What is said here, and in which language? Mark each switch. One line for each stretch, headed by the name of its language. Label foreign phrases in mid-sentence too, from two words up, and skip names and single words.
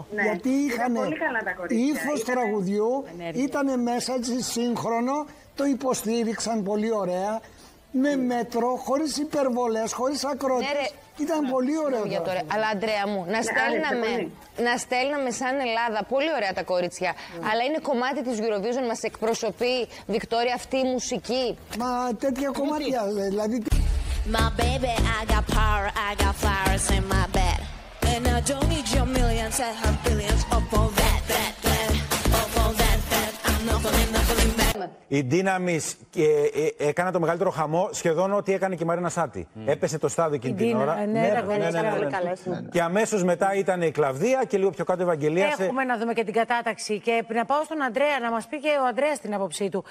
Greek: Γιατί είχαν ύφος τραγουδιού, ήταν μέσα έτσι σύγχρονο, το υποστήριξαν πολύ ωραία, με μέτρο, χωρίς υπερβολές, χωρίς ακρότητες. Ήταν πολύ ωραίο. Αλλά Αντρέα μου, να στέλναμε σαν Ελλάδα, πολύ ωραία τα κορίτσια, αλλά είναι κομμάτι της Eurovision, μας εκπροσωπεί, Βικτόρια, αυτή η μουσική. Μα τέτοια κομμάτια, δηλαδή.
English: My baby, I got power, I got flowers in my bed. And I don't need your millions, I have billions of all that. Of all that. I'm not feeling bad.
Greek: Η Δύναμης έκανε το μεγαλύτερο χαμό, σχεδόν ό,τι έκανε και η Μαρίνα Σάτι. Έπεσε το στάδιο εκείνη την ώρα. Ναι. Και αμέσως μετά ήταν η Κλαβδία και λίγο πιο κάτω η Ευαγγελία. Έχουμε να δούμε και την κατάταξη. Και να πάω στον Αντρέα, να μας πει και ο Αντρέας την άποψή του.